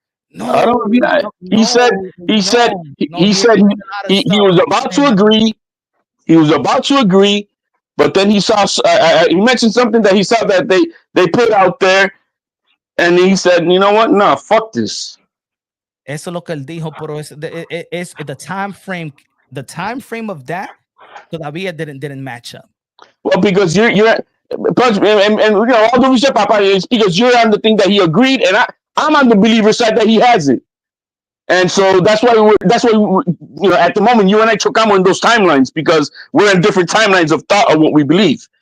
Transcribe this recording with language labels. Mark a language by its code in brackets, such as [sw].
[en] No, I don't mean that. He said he was about to agree. He was about to agree, but then he saw. He mentioned something that he saw that they put out there, and he said, "You know what? Nah, fuck this." [es] Eso es lo que él dijo, pero es [en] the time frame. The time frame of that [es] todavía [en] didn't match up. Well, because you're Punch, and all due respect, Papa, is because you're on the thing that he agreed, and I'm on the believer side that he hasn't. And so that's why at the moment you and I [es] chocamos [en] in those timelines because we're in different timelines of thought of what we believe.